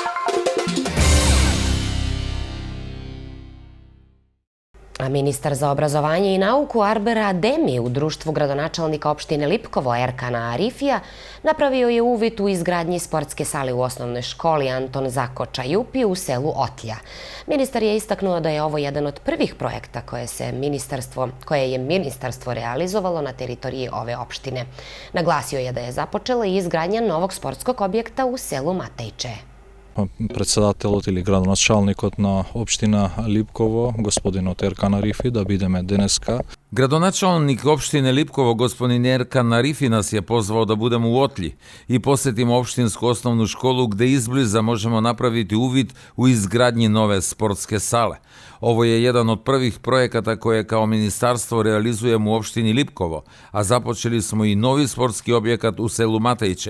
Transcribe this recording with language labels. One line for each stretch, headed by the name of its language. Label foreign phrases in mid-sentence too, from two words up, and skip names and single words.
Serbian: A ministar za obrazovanje i nauku Arbera Ademi u društvu gradonačelnika opštine Lipkovo Erkana Arifija napravio je uvid u izgradnji sportske sale u osnovnoj školi Anton Zakoča Jupi u selu Otlja. Ministar je istaknuo da je ovo jedan od prvih projekta koje je ministarstvo realizovalo na teritoriji ove opštine. Naglasio je da je započela i izgradnja novog sportskog objekta u selu Matejče.
Macedonian: Председателот или градоначалникот на општина Липково, господинот Еркан Арифи, да бидеме денеска.
Serbian: Gradonačelnik opštine Lipkovo, gospodin Erkan Arifi, nas je pozvao da budemo u Otlji i posjetimo opštinsku osnovnu školu gde izbliza možemo napraviti uvid u izgradnji nove sportske sale. Ovo je jedan od prvih projekata koje kao ministarstvo realizujemo u opštini Lipkovo, a započeli smo i novi sportski objekat u selu Matejče.